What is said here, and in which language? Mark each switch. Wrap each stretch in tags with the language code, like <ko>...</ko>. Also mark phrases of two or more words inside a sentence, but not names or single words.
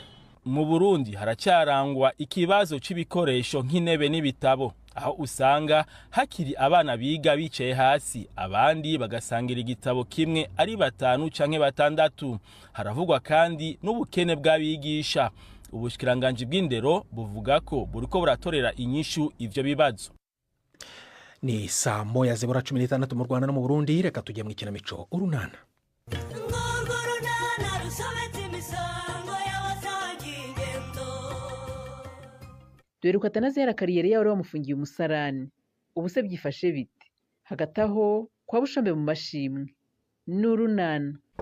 <rn>Mu Burundi haracyarangwa ikibazo c'ibikoresho nk'intebe n'ibitabo, aho usanga hakiri abana biga bicaye hasi abandi bagasangira igitabo kimwe ari 5 canke 6. Haravugwa kandi n'ubukene bw'abigisha. Ubushikiranganje bw'indero buvuga ko buriko buratorera inyishu ivyo bibazo. Ni saa 1:16 mu Rwanda no mu Burundi.</rn> <rw>Reka tujye mu ikinamico Urunana. dore ko atanazera kariyeri yawe wamufungiye umusarani. Ubu se byifashe bite? Hagati aho kwa Bushombe mu mashimwe n'urunana.</rw>